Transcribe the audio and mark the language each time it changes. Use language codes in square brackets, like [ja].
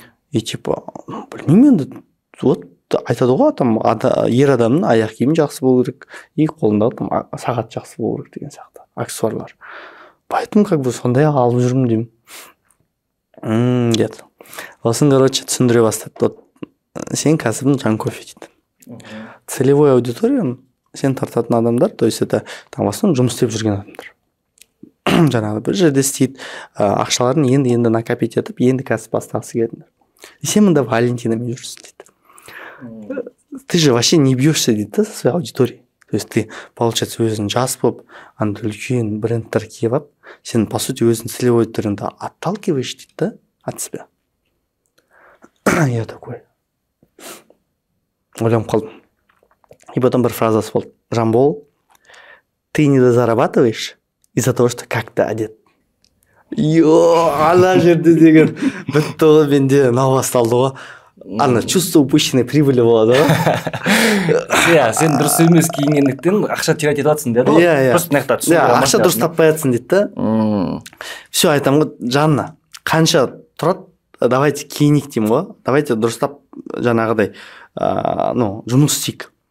[kk] И типа, білмеймін енді, вот айтады ғой, там ер адамның аяқ киімі жақсы болу керек, и қолындағы там сағат жақсы болу керек деген сияқты аксессуарлар. Поэтому как бы сондай алып жүрмін деймін. Деді. Осын, короче, түсіндіре бастады. Вот сен кәсібің Жанкофе дейді. Целевой аудиторияң сен тартатын адамдар, то есть это там в основном жұмыс істеп жүрген адамдар. Жаңағы бір жерде істейді, ақшаларын енді накопить етіп, енді кәсіп бастағысы келетіндер. И сен мында Валентинамен жүрсің дейді. [ru] Ты же вообще не бьешься [kk] дейді да, [ru] со своей аудиторией. То есть ты, получается, [kk] өзің жас болып, андай үлкен брендтер киіп алып, сен, по сути, өзің целевой аудиторияңды отталкиваешь дейді да, от себя. Я такой. Ойланып қалдым. И потом бір фразасы болды. [ru] Жамбол, ты не зарабатываешь из-за того, что как-то одет. [kk] Ана жерде деген бітті ғой, менде мынау басталды ғой. Ана [ru] чувство упущенной прибыли [kk] болады ғой. Сен дұрыс емес киінгендіктен ақша тиратып жатсың деді ғой. Просто мына жақта ақша дұрыс таппай жатсың дейді да. Все, айтамын ғой, Жанна, қанша тұрады, давайте киінейік деймін ғой. Давайте дұрыстап жаңағыдай жұмыс істейік.